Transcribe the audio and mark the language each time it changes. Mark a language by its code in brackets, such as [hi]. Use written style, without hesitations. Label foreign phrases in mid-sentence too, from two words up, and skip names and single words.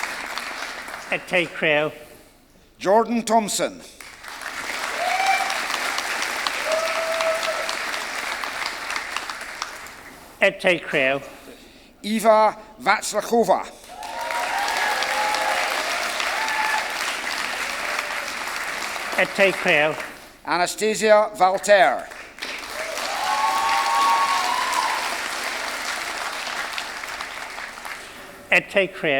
[la] Ete Creo. Jordan Thompson. Et te creo. Eva Václavová, Et te creo. Anastasia Valter, Et te creo.